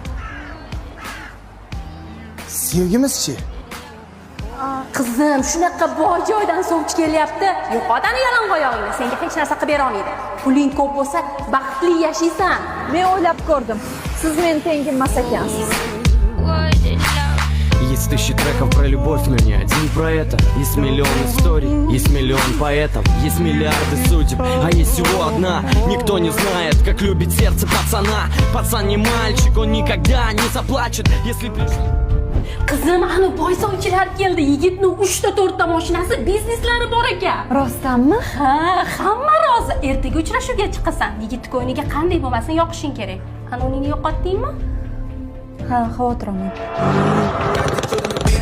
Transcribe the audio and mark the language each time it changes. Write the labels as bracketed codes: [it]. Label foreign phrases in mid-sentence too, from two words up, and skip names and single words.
[uz] Sevgimizchi? Qizim, shunaqa boy joydan sovchi kelyapti. Yo'qotani yalang'oyog'ingni, senga hech narsa qilib bera olmaydi. Puling ko'p bo'lsa, baxtli yashaysan. Men o'ylab ko'rdim. Siz men tengim emas ekansiz. [ru] Есть тысячи треков про любовь, но не один про это. Есть миллион историй, есть миллион поэтов, есть миллиарды судеб, а есть всего одна. Никто не знает, как любит сердце пацана. Пацан не мальчик, он никогда не заплачет, если пришел. [uz] Qizim, ana boy sovchilar keldi. Yigitni 3 ta 4 ta mashinasi, bizneslari bor ekan. Rostdanmi? Ha, hamma rozi. Ertaga uchrashuvga chiqasan. Yigit ko'yniga qanday bo'lmasin yoqishing kerak. Qanuningni yo'qotdingmi? Ha, xavotir olmang.